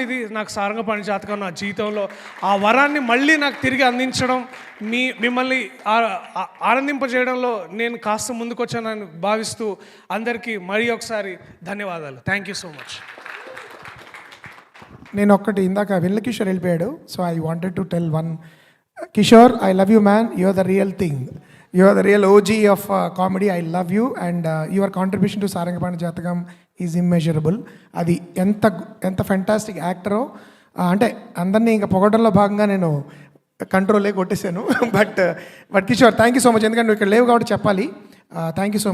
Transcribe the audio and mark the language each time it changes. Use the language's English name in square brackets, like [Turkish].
[Telugu] ఇది నాకు సారంగపాణి జాతకం నా జీవితంలో. ఆ వరాన్ని మళ్ళీ నాకు తిరిగి అందించడం, మిమ్మల్ని ఆనందింపజేయడంలో నేను కాస్త ముందుకొచ్చానని భావిస్తూ అందరికీ మరీ ఒకసారి ధన్యవాదాలు. [English] Thank you so much. [Telugu] నేను ఒక్కటి, ఇందాక వెన్నెల కిషోర్ వెళ్ళిపోయాడు, [English] So I wanted to tell one. Kishore, I love you man. You are the real thing. You are the real OG of comedy. I love you, and your contribution to Sarangapani Jathakam is immeasurable. [Telugu] అది ఎంత fantastic యాక్టరో, అంటే అందరినీ ఇంకా పొగడంలో భాగంగా నేను కంట్రోలే కొట్టేశాను. [English] But Kishore, thank you so much. [Telugu] ఎందుకంటే నువ్వు ఇక్కడ లేవు కాబట్టి చెప్పాలి. [English] Thank you so much.